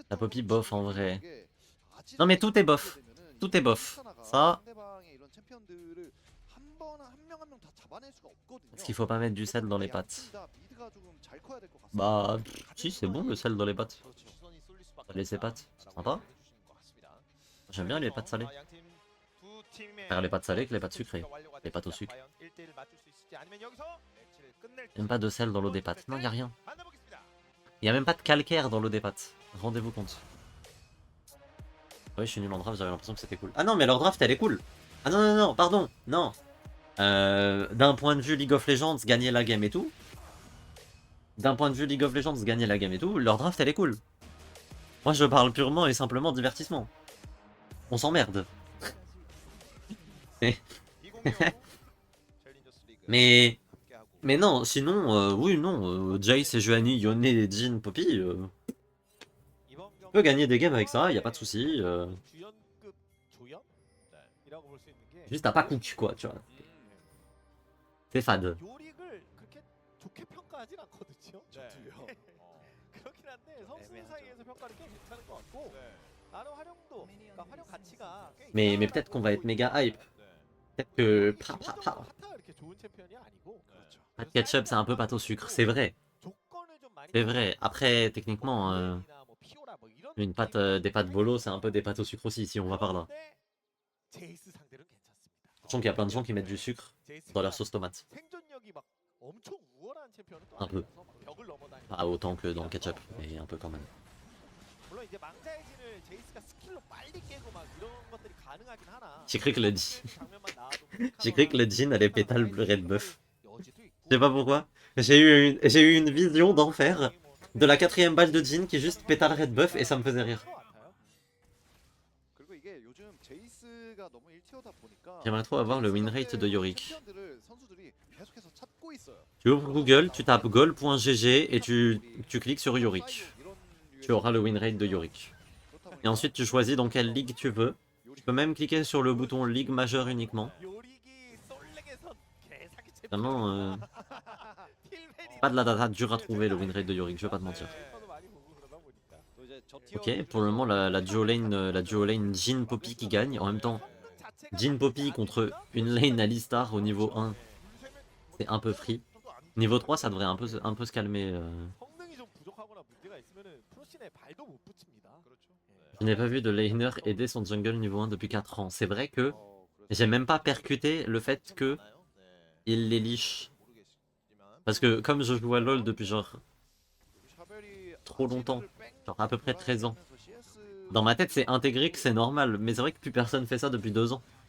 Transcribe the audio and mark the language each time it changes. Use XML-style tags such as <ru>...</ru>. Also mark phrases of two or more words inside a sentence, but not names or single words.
<fr>La Poppy bof en vrai.</fr> <ko>아지르</ko> <fr>Non, mais tout est bof.</fr> <ko>되면은</ko> <fr>Tout est bof.</fr> <ko>트리스타나가</ko> <fr>Ça,</fr> <ko>상대방의 이런 챔피언들을 한 명 다 잡아낼 수가 없거든요.</ko> <fr>parce qu'il faut pas mettre du sel dans les pâtes.</fr> <ko>양팀 다 미드가 조금 잘 커야 될것 같습니다.</ko> <fr>Bah, si, c'est bon le sel dans les pâtes.</fr> <ko>그렇죠. 시선이 쏠릴 수밖에</ko> <fr>Les</fr> <ko>없다.</ko> <fr>pâtes, c'est sympa.</fr> <ko>라고 해주시는 것 같습니다.</ko> <fr>J'aime bien les pâtes salées.</fr> <ko>아, 양팀 두 팀의</ko> <fr>Faire les pâtes salées que les pâtes sucrées.</fr> <ko>완료가</ko> <fr>Les pâtes au</fr> <ko>됐습니다.</ko> <fr>sucre.</fr> <ko>과연 1대1 맞출 수 있을지 아니면 여기서 매치를 끝낼지.</ko> <fr>Même pas de sel dans l'eau des pâtes. Non, y a rien.</fr> <ko>만나보겠습니다.</ko> <fr>Y a même pas de calcaire dans l'eau des pâtes. Rendez-vous compte. Ouais, je suis nul en draft, j'avais l'impression que c'était cool. Ah non, mais leur draft elle est cool. Ah non, non, non, pardon, non. D'un point de vue League of Legends, gagner la game et tout. D'un point de vue League of Legends, gagner la game et tout, leur draft elle est cool. Moi je parle purement et simplement divertissement. On s'emmerde.</fr> <ko>2025 챌린저스 리그</ko> <fr>Mais</fr> <ko>함께하고</ko> <fr>non, sinon, oui, non. Jace, Sejuani, Yone, Jin, Poppy,</fr> <ko>이번</ko> <fr>peut gagner des games avec ça, y a pas de souci.</fr> <ko>주연급 조연이라고 볼 수 있는 게</ko> <fr>Juste t'as pas cook quoi, tu vois. C'est fade.</fr> <ko>요릭을 그렇게 좋게 평가하진 않거든요. 저도요. 그렇긴 한데 선수 애매하죠. 사이에서 평가는 꽤 괜찮은 것 같고 네. 나름 활용도, 그러니까 활용 가치가 꽤</ko> <fr>Mais</fr> <ko>있다라고</ko> <fr>peut-être qu'on va être</fr> <ko>보고</ko> <fr>méga hype.</fr> <ko>네.</ko> <fr>Peut-être que</fr> <ko>기본적으로 핫타가 이렇게 좋은 챔피언이 아니고 그렇죠.</ko> <fr>Pas de ketchup, c'est un peu pâte au sucre, c'est vrai.</fr> <ko>조건을 좀 많이</ko> <fr>C'est vrai. Après, techniquement,</fr> <ko>뭐 피오라 뭐 이런</ko> <fr>une pâte, des pâtes bolo, c'est un peu des pâtes au sucre aussi, si on va par là.</fr> <ko>그런데 제이스 상대로는 괜찮습니다.</ko> <fr>Sachant qu'il y a plein de gens qui mettent du sucre dans leur sauce tomate.</fr> <ko>생존력이 막 엄청 우월한 챔피언은 또</ko> <fr>Un peu.</fr> <ko>아니라서 막 벽을 넘어다니고</ko> <fr>Pas autant que dans le ketchup, mais un peu quand même.</fr> <ko>물론 이제 망자의 진을 제이스가 스킬로 빨리 깨고 막 이런 것들이 가능하긴 하나.</ko> <fr>J'ai cru que le jean,</fr> <ko>장면만 나와도</ko> <fr>j'ai cru que le jean allait pétale le</fr> <en>red buff.</en> <ko>여지도 있고.</ko> <fr>Je sais pas pourquoi. J'ai eu une vision d'enfer de la 4ème balle de jean qui juste pétale</fr> <en>red buff</en> <fr>et ça me faisait rire.</fr> <ko>그리고 이게 요즘 제이스가 너무 1티어다 보니까</ko> <fr>J'aimerais trop avoir le</fr> <en>win rate</en> <fr>de Yorick.</fr> <ko>챔피언들을 선수들이 계속해서 찾고 있어요.</ko> <fr>Tu ouvres Google, tu tapes goal.gg et tu cliques sur Yorick. Tu auras le</fr> <en>win rate</en> <fr>de Yorick. Et ensuite tu choisis dans quelle ligue tu veux. Tu peux même cliquer sur le bouton ligue majeure uniquement. Vraiment, pas de la data dure à trouver le</fr> <en>win rate</en> <fr>de Yorick, je vais pas te mentir. Ok, pour le moment la</fr> <en>duo lane</en> <fr>Jin Poppy qui gagne. En même temps, Jin Poppy contre une lane Alistar au niveau 1, c'est un peu free. Niveau 3, ça devrait un peu se calmer.</fr> <ko>성능이 좀 부족하거나 문제가 있으면은 프로신에 발도 못 붙입니다.</ko> <fr>Je n'ai pas vu de laner aider son jungle niveau 1 depuis 4 ans. C'est vrai que j'ai même pas percuté le fait que il les liche. Parce que comme je joue à LoL depuis genre trop longtemps, genre à peu près 13 ans, dans ma tête c'est intégré que c'est normal, mais c'est vrai que plus personne fait ça depuis 2 ans.</fr>